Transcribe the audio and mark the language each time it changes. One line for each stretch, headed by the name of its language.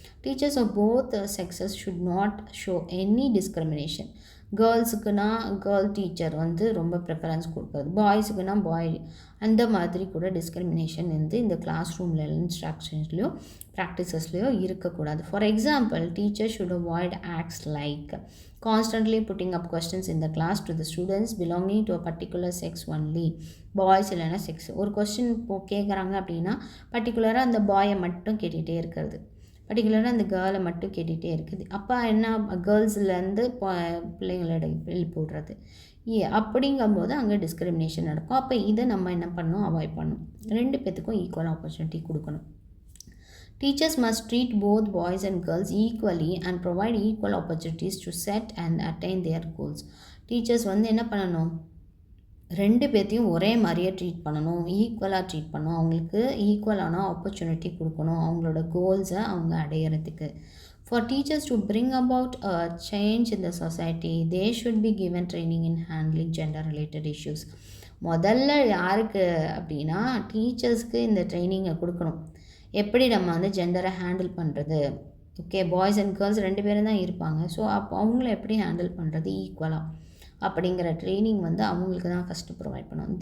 English: Teachers of both sexes should not show any discrimination.
Tamil: கேர்ள்ஸுக்குன்னா girl teacher வந்து ரொம்ப preference கொடுக்குறது, பாய்ஸுக்குன்னா பாய், அந்த மாதிரி கூட டிஸ்கிரிமினேஷன் வந்து இந்த கிளாஸ் ரூமில் இன்ஸ்ட்ரக்ஷன்ஸ்லையோ ப்ராக்டிசஸ்லையோ இருக்கக்கூடாது.
English: For example, teacher should avoid acts like constantly putting up questions in the class to the students belonging to a particular sex only.
Tamil: Boys இல்லைன்னா செக்ஸ் ஒரு கொஸ்டின் கேட்குறாங்க அப்படின்னா பர்டிகுலராக அந்த பாயை மட்டும் கேட்டுகிட்டே இருக்கிறது, பர்டிகுலராக அந்த கேர்ளை மட்டும் கேட்டுகிட்டே இருக்குது. அப்போ என்ன, கேர்ள்ஸ்லேருந்து பிள்ளைங்களோட எழுப்பி விடுறது அப்படிங்கும்போது அங்கே டிஸ்கிரிமினேஷன் நடக்கும். அப்போ இதை நம்ம என்ன பண்ணணும், அவாய்ட் பண்ணணும். ரெண்டு பேத்துக்கும் ஈக்குவல் ஆப்பர்ச்சுனிட்டி கொடுக்கணும்.
English: Teachers must treat both boys and girls equally and provide equal opportunities to set and attain their goals.
Tamil: Teachers வந்து என்ன பண்ணணும், ரெண்டு பேர்த்தையும் ஒரே மாதிரியே ட்ரீட் பண்ணணும், ஈக்குவலாக ட்ரீட் பண்ணணும், அவங்களுக்கு ஈக்குவலான ஆப்பர்ச்சுனிட்டி கொடுக்கணும் அவங்களோட கோல்ஸை அவங்க அடையிறதுக்கு.
English: For teachers to bring about a change in the society, they should be given training in handling gender related issues.
Tamil: முதல்ல யாருக்கு அப்படின்னா டீச்சர்ஸ்க்கு இந்த ட்ரைனிங்கை கொடுக்கணும். எப்படி நம்ம வந்து ஜெண்டரை ஹேண்டில் பண்ணுறது, ஓகே, பாய்ஸ் அண்ட் கேர்ள்ஸ் ரெண்டு பேரும் தான் இருப்பாங்க. ஸோ அப்போ அவங்கள எப்படி ஹேண்டில் பண்ணுறது ஈக்குவலாக அப்படிங்கிற ட்ரைனிங் வந்து அவங்களுக்கு தான் ஃபஸ்ட்டு ப்ரொவைட் பண்ணணும்.